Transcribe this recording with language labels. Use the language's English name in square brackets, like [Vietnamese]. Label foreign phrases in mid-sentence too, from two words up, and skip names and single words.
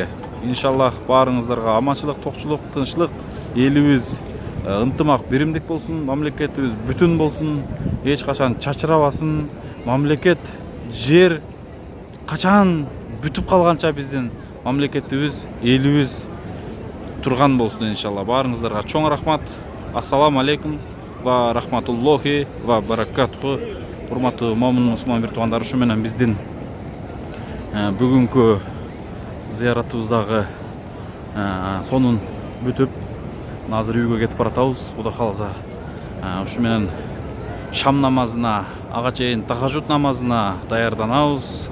[Kyrgyz] Иншаллах баарыңыздарга аманчылык, токчулук, тынччылык, элибиз ынтымак, биримдик болсун, мамлекетибиз бүтүн болсун, эч качан чачырабасын. Мамлекет, жер качан бүтүп калганча биздин мамлекетибиз, элибиз турган болсун иншалла. Баарыңыздарга чоң рахмат. [Arabic] السلام عليكم ورحمة الله وبركاته. [Kyrgyz] Урматтуу момун мусулман бир туугандар, ушу менен биздин бүгүнкү зыяратыбыздагы сонун бүтүп, азыр үйгө кетип баратабыз. Кудай кааласа ушу менен шам намазына, ага чейин тахажжуд намазына даярданабыз.